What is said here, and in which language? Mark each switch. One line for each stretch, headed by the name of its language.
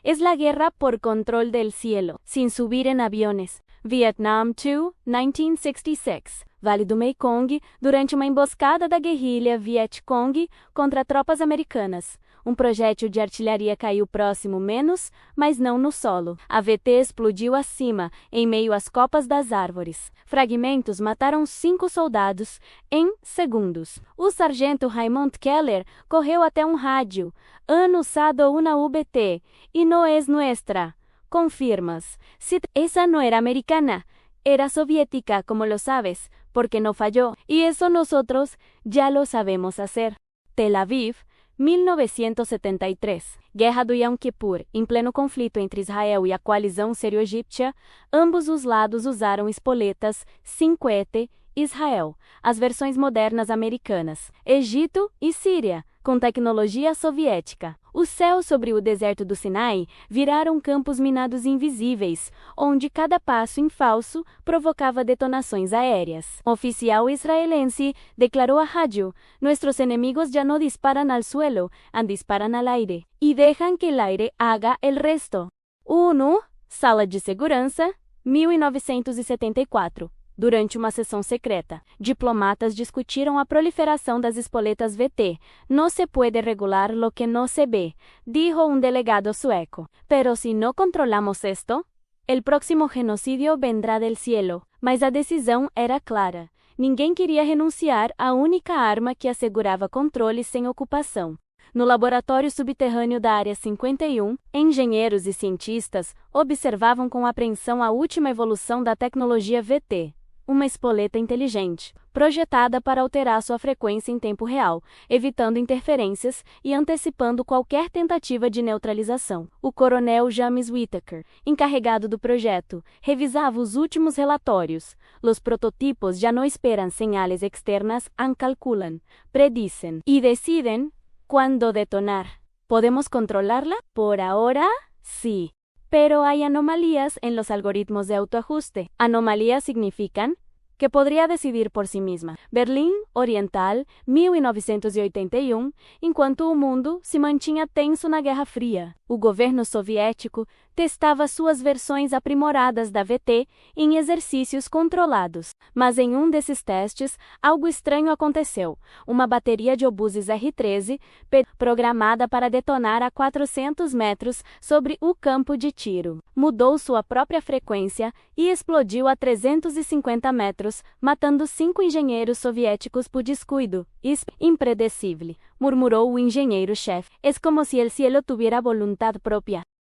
Spanish: Es la guerra por control del cielo, sin subir en aviones.
Portuguese: Vietnam II, 1966. Vale do Mekong, durante uma emboscada da guerrilha Vietcong contra tropas americanas. Um projétil de artilharia caiu próximo mas não no solo. A VT explodiu acima, em meio às copas das árvores. Fragmentos mataram 5 soldados em segundos. O sargento Raymond Keller correu até um rádio.
Spanish: Han usado una VT, y no es nuestra. Confirmas. Si esa no era americana, era soviética, como lo sabes, porque no falló. Y eso nosotros ya lo sabemos hacer.
Portuguese: Tel Aviv, 1973. Guerra do Yom Kippur. Em pleno conflito entre Israel e a coalizão sírio-egípcia, ambos os lados usaram espoletas 5ET. Israel. As versões modernas americanas. Egito e Síria. com tecnologia soviética. Os céus sobre o deserto do Sinai viraram campos minados invisíveis, onde cada passo em falso provocava detonações aéreas. Um oficial israelense declarou à rádio:
Spanish: "Nuestros enemigos ya no disparan al suelo, disparan al aire, y dejan que el aire haga el resto."
Portuguese: ONU, Sala de Segurança, 1974. Durante uma sessão secreta, diplomatas discutiram a proliferação das espoletas VT.
Spanish: "No se puede regular lo que no se ve", dijo un delegado sueco. "Pero si no controlamos esto, el próximo genocídio vendrá del cielo."
Portuguese: Mas a decisão era clara. Ninguém queria renunciar à única arma que assegurava controle sem ocupação. No laboratório subterrâneo da Área 51, engenheiros e cientistas observavam com apreensão a última evolução da tecnologia VT. Uma espoleta inteligente, projetada para alterar sua frequência em tempo real, evitando interferências e antecipando qualquer tentativa de neutralização. O coronel James Whittaker, encarregado do projeto, revisava os últimos relatórios.
Spanish: "Los prototipos ya no esperan señales externas, calculan, predicen y deciden cuándo detonar. ¿Podemos controlarla? Por ahora, sí. Pero hay anomalías en los algoritmos de autoajuste." Anomalías significan
Portuguese: que poderia decidir por si mesma. Berlim Oriental, 1981, enquanto o mundo se mantinha tenso na Guerra Fria. O governo soviético testava suas versões aprimoradas da VT em exercícios controlados. Mas em um desses testes, algo estranho aconteceu. Uma bateria de obuses R-13, programada para detonar a 400 metros sobre o campo de tiro, mudou sua própria frequência e explodiu a 350 metros, matando 5 engenheiros soviéticos por descuido.
Spanish: "Impredecible",
Portuguese: murmurou o engenheiro-chefe.
Spanish: "Es como si el cielo tuviera voluntad propia."